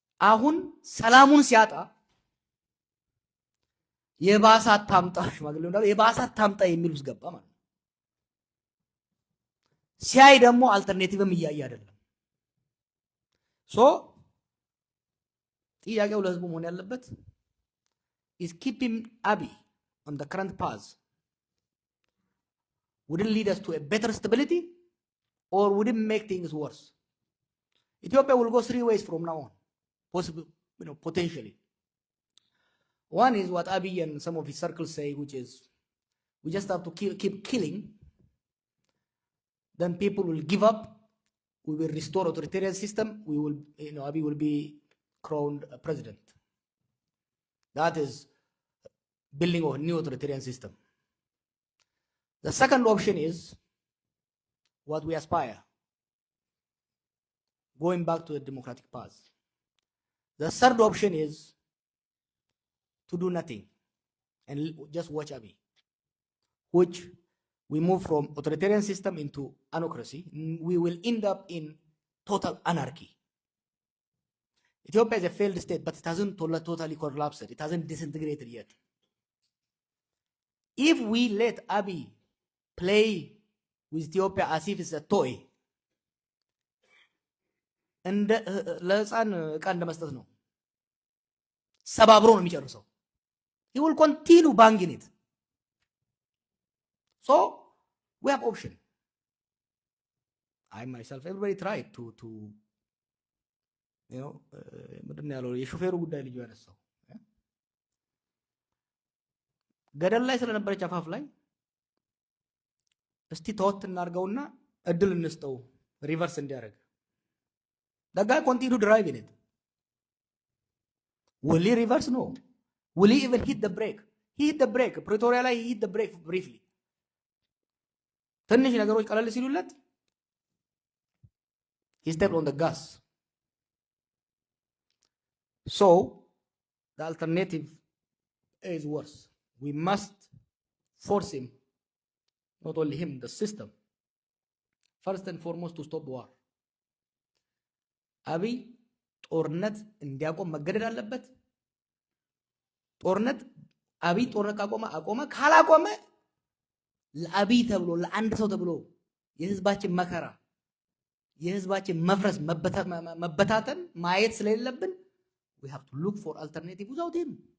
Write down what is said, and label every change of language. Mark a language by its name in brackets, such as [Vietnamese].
[Amharic] አሁን ሰላሙን ሲያጣ የባሰ አታምጣ ሽማግሌው እንዳለው የባሰ አታምጣ የሚል ውስጥ ገባ ማለት ነው። ሲያይ ደግሞ አልተርኔቲቭም እያየ አይደለም። ሶ ጥያቄው ለህዝቡ መሆን ያለበት [English] is keeping Abiy on the current path would it lead us to a better stability or would it make things worse? Ethiopia will go three ways from now on, possible, potentially. One is what Abiy and some of his circles say, which is we just have to keep killing, then people will give up. We will restore authoritarian system. We will, Abiy will be crowned president. That is building a new authoritarian system. The second option is what we aspire, going back to the democratic path. The third option is to do nothing and just watch Abiy, which we move from authoritarian system into anarchy. We will end up in total anarchy. Ethiopia is a failed state, but it hasn't totally collapsed. It hasn't disintegrated yet. If we let Abiy play with Ethiopia as if it's a toy. [Amharic] እንደ ለህፃን ዕቃ እንደ መስጠት ነው። ሰባብሮ ነው የሚጨርሰው። [English] He will continue banging it. So we have option. I myself, everybody tried to you know, [Amharic] ምንድን ነው ያለው የሾፌሩ ጉዳይ ልጅ ያነሳው ገደል ላይ ስለነበረች አፋፍ ላይ እስቲ ተወት እናርገውና እድል እንስጠው ሪቨርስ እንዲያደርግ [English] the guy continue driving it. Will he reverse? No. Will he even hit the brake? He hit the brake. Pretoria ላይ he hit the brake briefly. [Amharic] ትንሽ ነገሮች ቀለል ሲሉለት [English] he stepped on the gas. So the alternative is worse. We must force him, not only him, the system, first and foremost to stop war. [Amharic] አብይ ጦርነት እንዲያቆም መገደድ አለበት። ጦርነት አብይ ጦርነት አቆመ ካላቆመ ለአብይ ተብሎ ለአንድ ሰው ተብሎ የህዝባችን መከራ የህዝባችን መፍረስ መበታተን ማየት ስለሌለብን [English] we have to look for alternative without him.